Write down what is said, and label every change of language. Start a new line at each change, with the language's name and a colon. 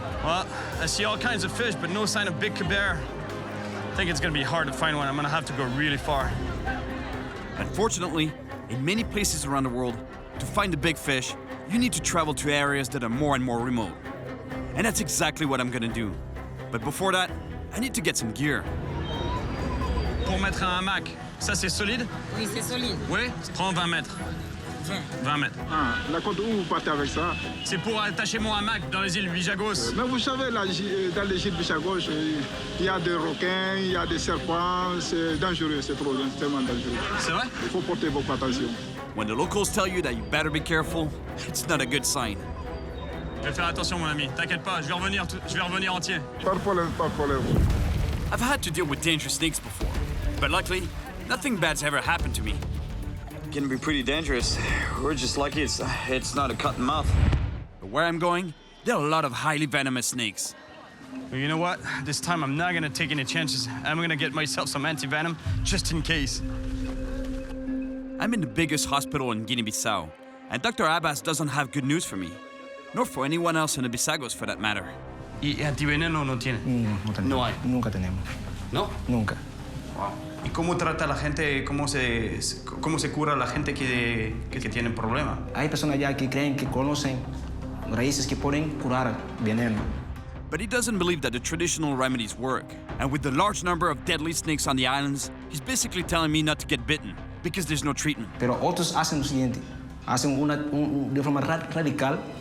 English: Well, I see all kinds of fish, but no sign of big Cubera. I think it's gonna be hard to find one. I'm gonna have to go really far. Unfortunately, in many places around the world, to find the big fish, you need to travel to areas that are more and more remote. And that's exactly what I'm gonna do. But before that, I need to get some gear.
French: Pour mettre un hamac, ça c'est solide? Oui, c'est solide. Oui? Prends 20 mètres. 20 mètres. Ah, d'accord, où vous partez avec ça? C'est pour attacher mon hamac dans les îles Bissagos. Mais vous savez, là, dans les îles Bissagos, il y a des requins, il y a des serpents, c'est dangereux, c'est trop, tellement dangereux. C'est vrai? Il faut porter beaucoup attention.
English: When the locals tell you that you better be careful, it's not a good sign.
French: Je vais faire attention, mon ami. T'inquiète pas, je vais revenir entier. Pas de problème, pas de problème.
English: I've had to deal with dangerous snakes before, but luckily, nothing bad's ever happened to me. It can be pretty dangerous. We're just lucky it's not a cut and mouth. But where I'm going, there are a lot of highly venomous snakes. Well, you know what? This time I'm not gonna take any chances. I'm gonna get myself some anti-venom just in case. I'm in the biggest hospital in Guinea-Bissau, and Dr. Abbas doesn't have good news for me, nor for anyone else in the Bissagos for that matter.
Spanish: ¿Y antiveneno no tiene? No tenemos. No hay. Nunca tenemos. ¿No? Nunca.
English: Wow.
Spanish: ¿Y cómo trata la gente, cómo se cura la gente que tiene problema? Hay personas ya que creen que conocen raíces que pueden curar veneno.
English: But he doesn't believe that the traditional remedies work. And with the large number of deadly snakes on the islands, he's basically telling me not to get bitten because there's no treatment.
Spanish: Pero otros hacen lo siguiente. Hacen de forma radical,